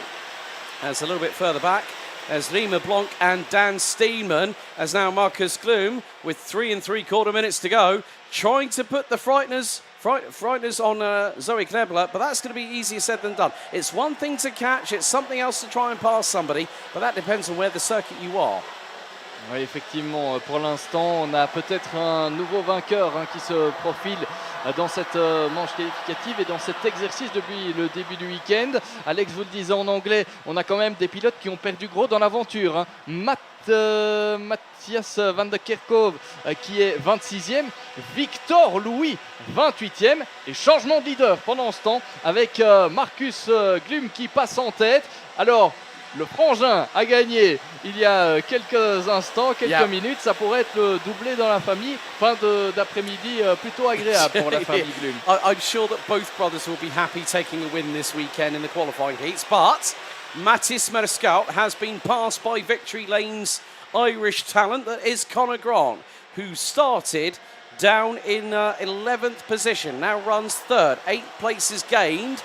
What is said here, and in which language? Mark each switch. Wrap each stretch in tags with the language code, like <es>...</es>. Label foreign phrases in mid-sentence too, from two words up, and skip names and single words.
<en>As a little bit further back, as Rima Blanc and Dan Steenman, as now Marcus Glum with 3 3/4 minutes to go, trying to put the frighteners on Zoe Knebler, but that's going to be easier said than done. It's one thing to catch, it's something else to try and pass somebody, but that depends on where the circuit you are.</en> <fr>Oui, effectivement, pour l'instant, on a peut-être un nouveau vainqueur qui se profile dans cette manche qualificative et dans cet exercice depuis le début du week-end. Alex vous le disait en anglais, on a quand même des pilotes qui ont perdu gros dans l'aventure. Matthias van der Kerkhove qui est 26e, Victor Louis 28e et changement de leader pendant ce temps avec Marcus Glum qui passe en tête. Alors, le frangin a gagné il y a quelques instants, quelques minutes. Ça pourrait être le doublé dans la famille. Fin d'après-midi plutôt agréable pour la famille Glum.</fr> <en>I'm sure that both brothers will be happy taking a win this weekend in the qualifying heats. But Matthias Merscout has been passed by Victory Lane's Irish talent, that is Conor Grant, who started down in 11th position, now runs 3rd, 8 places gained.</en>